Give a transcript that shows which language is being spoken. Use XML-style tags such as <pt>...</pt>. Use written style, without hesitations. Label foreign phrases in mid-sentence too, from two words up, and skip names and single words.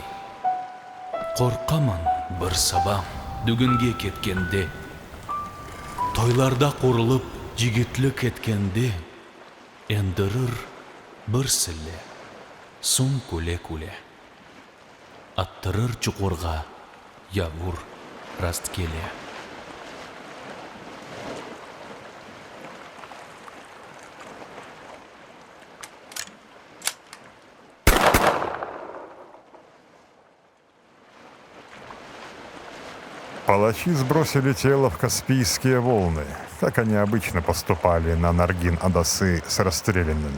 <crh>Korkaman bir sabah dügünge ketkende. Toylarda kurulup jigitlik etkende. Endirir bir sille, son kule kule. Attırır çukurga, yağmur rastkele.</crh> <ru>Палачи сбросили тело в Каспийские волны, как они обычно поступали на Наргин-Адасы с расстрелянными.</ru>